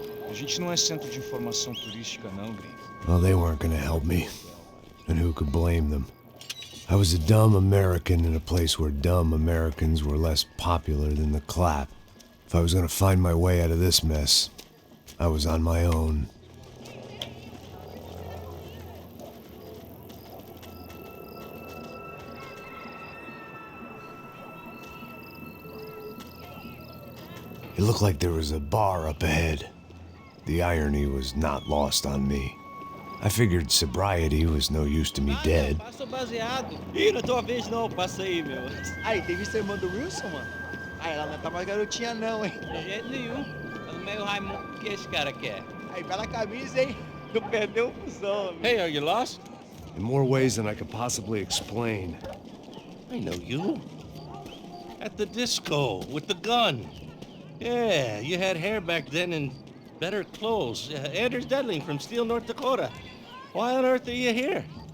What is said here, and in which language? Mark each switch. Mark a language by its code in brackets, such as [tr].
[pt] A gente não é centro de informação turística, não, gringo. [en] Well, they weren't gonna help me. And who could blame them? I was a dumb American in a place where dumb Americans were less popular than the clap. If I was gonna find my way out of this mess, I was on my own. It looked like there was a bar up ahead. The irony was not lost on me. I figured sobriety was no use to me dead. [pt] Passa o baseado. Ih, não é tua vez não, passa aí, meu. Aí, tem visto a irmã do Wilson, mano? Aí, ela não tá mais garotinha não, hein? De jeito nenhum. Tá no meio Raimundo. O que esse cara quer? Aí, bela camisa, hein? Não perdeu o fusão, amigo. [en] Hey, are you lost? In more ways than I could possibly explain. I know you. At the disco, with the gun. Yeah, you had hair back then and better clothes. Anders Dedling from Steele, North Dakota. Why on earth are you here?